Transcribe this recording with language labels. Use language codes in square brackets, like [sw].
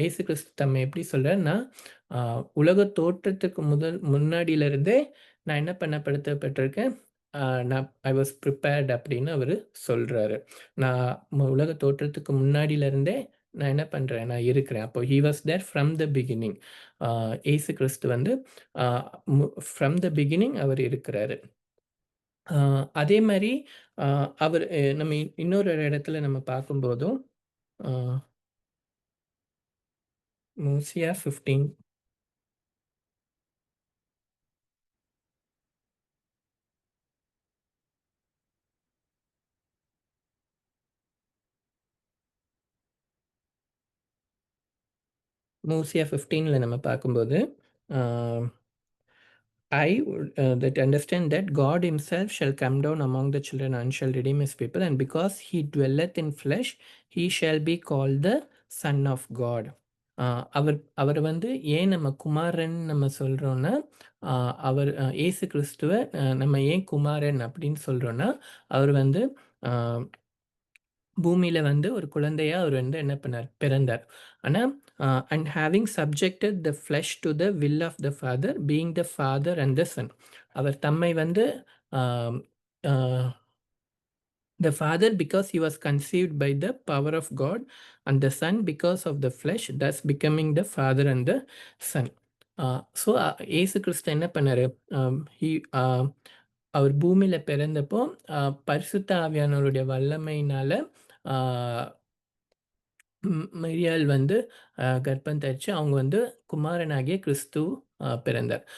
[ta] இயேசு கிறிஸ்து தம்மை எப்படி சொல்றார்ன்னா, அ உலக தோற்றத்துக்கு முன்னாடியிலிருந்தே நான் என்ன பண்ணப்படுத்தப்பட்டிருக்கேன், நான் [en] I was prepared [ta] அப்படின்னு அவரு சொல்றாரு. நான் உலக தோற்றத்துக்கு முன்னாடியிலிருந்தே நான் என்ன பண்றேன், நான் இருக்கிறேன். அப்போ [en] He was there from the beginning. [ta] அ இயேசு கிறிஸ்து வந்து அ [en] from the beginning [ta] அவர் இருக்கிறாரு. அ அதே மாரி அ அவர் நம்ம இன்னொரு இடத்துல நம்ம பார்க்கும்போதும், அ மூசியா 15 மூசியா 15ல நம்ம பார்க்கும்போது, [en] அ I that understand that God himself shall come down among the children and shall redeem his people, and because he dwelleth in flesh, he shall be called the Son of God. [ta] அவர் அவர் வந்து ஏன் நம்ம குமாரன் நம்ம சொல்றோம்னா, அ அவர் இயேசு கிறிஸ்துவ நம்ம ஏன் குமாரன் அப்படின்னு சொல்றோம்னா, அவர் வந்து அ பூமியில வந்து ஒரு குழந்தையா அவர் வந்து என்ன பண்ணார்? பிறந்தார். [en] ஆனா, and having subjected the flesh to the will of the father, being the father and the son. [ta] அவர் தம்மை வந்து அ அ [en] the Father because he was conceived by the power of God, and the Son because of the flesh, thus becoming the Father and the Son. [ta] So இயேசு கிறிஸ்து என்ன பண்ணாரு? He அவர் பூமியில பிறந்தப்போ, பரிசுத்த ஆவியானவருடைய வல்லமையினால, ஆ மரியாள் வந்து கர்ப்பம் தரிச்சு, அவங்க வந்து குமாரனாகிய கிறிஸ்து பிறந்தார்.